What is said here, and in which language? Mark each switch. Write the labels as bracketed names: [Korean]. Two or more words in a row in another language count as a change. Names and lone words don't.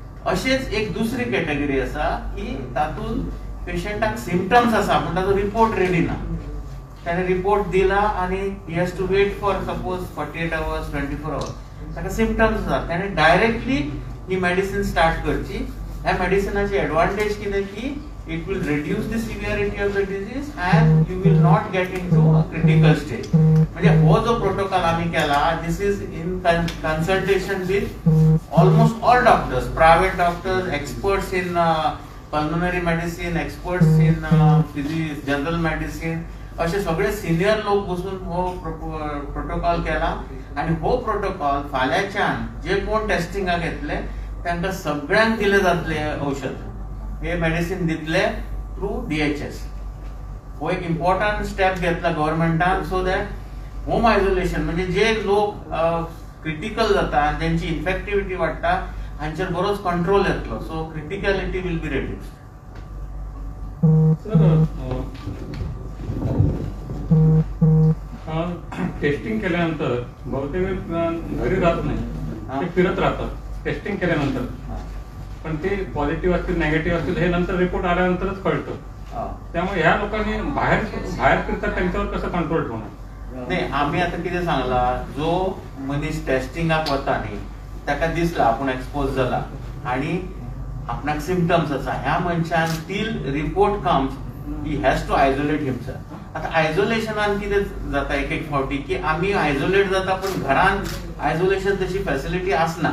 [Konkani] अशेच एक दुसरी कॅटेगरी आसा की तातून पेशंटाक सिम्पटम्स आसा पूण ताचो रिपोर्ट रेडी ना. [Marathi] त्याने रिपोर्ट दिला आणि [English] he has to wait for suppose 48 hours 24 hours. [Konkani] ताका सिम्पटम्स आसा त्याने डायरेक्टली ही मेडिसिन स्टार्ट करची. ह्या मेडिसिनाची एडवांटेज कितें की [English] it will reduce the severity of the disease and you will not get into a critical stage. [Konkani] म्हणजे हो जो प्रोटोकॉल आम्ही केला, [English] this is in consultation with almost all doctors, private doctors, experts in pulmonary medicine, experts in general medicine, [Marathi] असे सगळे सिनियर लोक बसून हो प्रोटोकॉल केला. [Konkani] आणि हो प्रोटोकॉल फाल्यांच्यान जे कोण टेस्टिंगाक येतले तांकां सगळ्यांक दिले जातले औषध. हे मेडिसिन दितले थ्रू DHS. हो एक इम्पॉर्टंट स्टेप घेतला गव्हर्नमेंटान [English] so that home isolation [Konkani] म्हणजे जे लोक क्रिटिकल जाता आणि त्यांची इन्फेक्टिव्हिटी वाडटा हांचेर बरोच कंट्रोल येतलो. [English] so criticality will be reduced. [Marathi] टेस्टिंग केल्यानंतर बहुतेक घरी राहत नाही, ते फिरत राहतात टेस्टिंग केल्यानंतर. पण ते पॉझिटिव्ह असतील नेगेटिव्ह असतील हे नंतर रिपोर्ट आल्यानंतरच कळतं. त्यामुळे ह्या लोकांनी बाहेर फिरतात त्यांच्यावर कसं कंट्रोल ठेवणार? [Konkani] नाही, आम्ही आता किती सांगला, जो मनीस टेस्टिंगाक वता न्ही ताका दिसला आपण एक्सपोज झाला आणि आपणाक सिम्पटम्स आसा, ह्या मनशान [English] till report comes he has to isolate himself. [Konkani] आता आयसोलेशनान कितें जाता एक एक फावटी की आम्ही आयसोलेट जाता पण घरान आयसोलेशन तशी फॅसिलिटी आसना.